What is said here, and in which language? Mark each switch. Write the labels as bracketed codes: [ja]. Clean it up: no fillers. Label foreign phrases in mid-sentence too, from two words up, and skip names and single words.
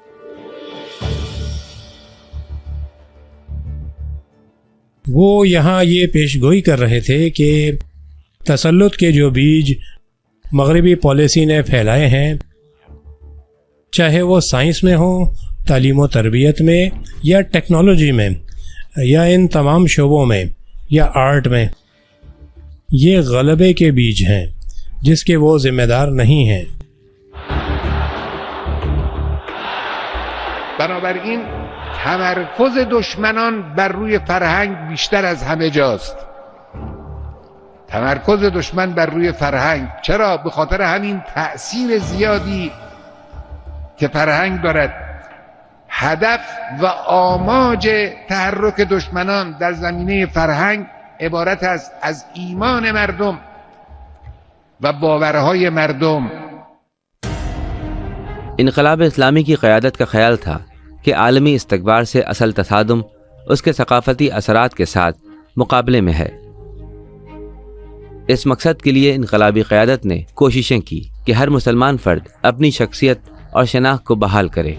[ur] وہ یہاں یہ پیش گوئی کر رہے تھے کہ تسلط کے جو بیج مغربی پالیسی نے پھیلائے ہیں، چاہے وہ سائنس میں ہوں، تعلیم و تربیت میں، یا ٹیکنالوجی میں، یا ان تمام شعبوں میں، یا آرٹ میں، یہ غلبے کے بیج ہیں جس کے وہ ذمہ دار نہیں ہیں۔ [fa] بنابراین تمرکز دشمنان بر روی فرهنگ بیشتر از همه جاست. تمرکز دشمن بر روی فرهنگ، چرا؟ به خاطر همین تأثیر زیادی که فرهنگ دارد. هدف و آماج تحرک دشمنان در زمینه فرهنگ عبارت است از ایمان مردم و باورهای مردم۔ [ur] انقلاب اسلامی کی قیادت کا خیال تھا کہ عالمی استکبار سے اصل تصادم اس کے ثقافتی اثرات کے ساتھ مقابلے میں ہے۔ اس مقصد کے لیے انقلابی قیادت نے کوششیں کی کہ ہر مسلمان فرد اپنی شخصیت اور شناخت کو بحال کرے۔